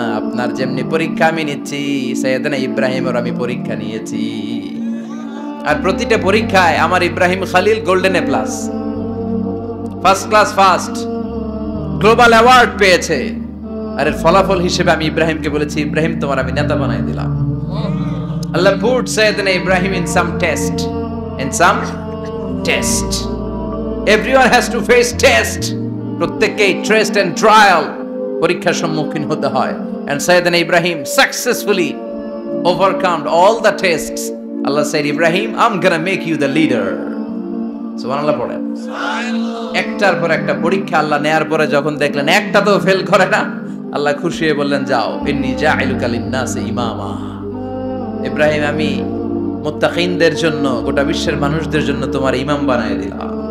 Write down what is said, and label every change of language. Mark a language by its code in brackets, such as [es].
[bn] আপনার যেমনি পরীক্ষা আমি নিচ্ছি, সাইয়েদনা ইব্রাহিমের আমি পরীক্ষা নিয়েছি। আর প্রতিটা পরীক্ষায় আমার Ibrahim Khalil golden A plus, first class first, global award পেয়েছে। আর এর ফলাফল হিসেবে আমি ইব্রাহিমকে বলেছি ইব্রাহিম তোমার আমি নেতা বানাই দিলাম। [en] Allah put Sayyidina Ibrahim in some test. In some test. Everyone has to face test. [bn] প্রত্যেককেই টেস্ট এন্ড ট্রায়াল, পরীক্ষার সম্মুখীন হতে হয়। [en] And সাইয়েদনা Ibrahim successfully overcome all the tests. Allah said, Ibrahim, I'm gonna make you the leader. [bn] সুবহানাল্লাহ পড়েন। একটার পর একটা পরীক্ষা আল্লাহ নেয়ার পরে যখন দেখলেন একটা তো ফেল করে না, আল্লাহ খুশি হয়ে বললেন, যাও, [ar] ইন্নী জাইলুকা লিন-নাসি ইমামা। [bn] ইব্রাহিম, আমি মুত্তাকিনদের জন্য, গোটা বিশ্বের মানুষদের জন্য তোমার ইমাম বানায় দিলাম।